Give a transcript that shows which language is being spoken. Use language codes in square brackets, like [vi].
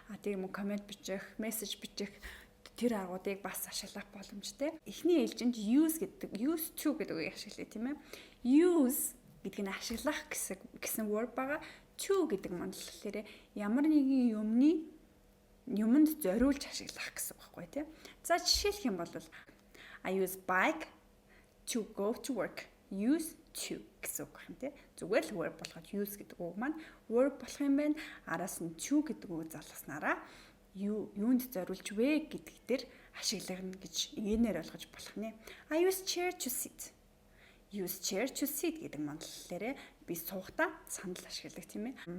[mn] Тийм коммент бичих, мессеж бичих тэр аргуудыг бас ашиглах боломжтой. Эхний ээлжинд used to гэдэг үгийг ашиглая тийм ээ. Use гэдэг нь ашиглах гэсэн word байгаа. To гэдэг маань болохоор ямар нэгэн юмд зориулж ашиглах гэсэн үг байхгүй тийм. За жишээлх юм бол [en] I use bike to go to work. [mn] Use to гэсэн үг юм тийм. Зүгээр л word болгоод use гэдэг үг маань word болох юм байна. Араас нь to гэдэг үг залгаснараа юунд зориулж вэ гэдэг дээр ашиглана гэж ингээр ойлгож болох нэ. [en] I use chair to sit. Use chair to sit [mn] гэдэг мандлалаараа би суухдаа сандал ашигладаг тийм ээ.